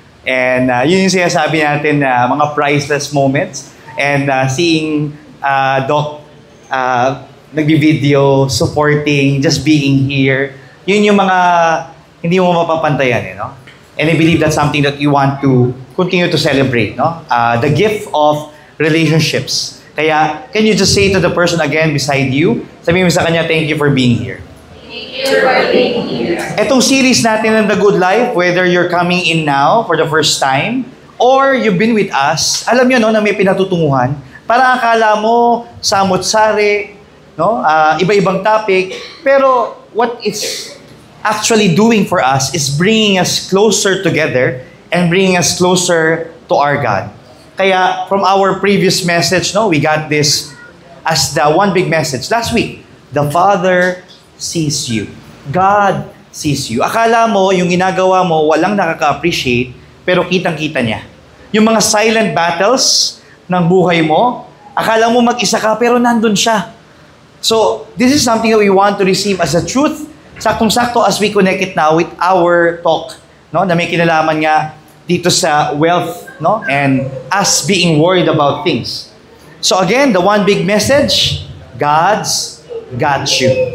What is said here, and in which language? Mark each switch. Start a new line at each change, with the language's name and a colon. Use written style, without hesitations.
Filipino: And yun yung sinasabi natin na mga priceless moments.
English: And seeing Doc nagbi-video, supporting, just being here.
Filipino: Yun yung mga hindi mo mapapantayan, no?
English: And I believe that's something that you want to continue to celebrate, no? The gift of relationships. Kaya, can you just say to the person again beside you,
Filipino: sabihin mo sa kanya,
English: thank you for being here. Etong series natin ng The Good Life, whether you're coming in now for the first time, or you've been with us,
Filipino: alam nyo no, na may pinatutunguhan. Para akala mo, samot-sari, no?
English: Iba-ibang topic, pero what it's actually doing for us is bringing us closer together and bringing us closer to our God. Kaya from our previous message, no, we got this as the one big message. Last week, the Father sees you. God sees you.
Filipino: Akala mo, yung ginagawa mo, walang nakaka-appreciate, pero kitang-kita niya. Yung mga silent battles ng buhay mo, akala mo mag-isa ka, pero nandun siya.
English: So, this is something that we want to receive as a truth, saktong-sakto as we connect it now with our talk, no,
Filipino: na may kinalaman nga dito sa
English: wealth, no, and us being worried about things. So again, the one big message, God's got you.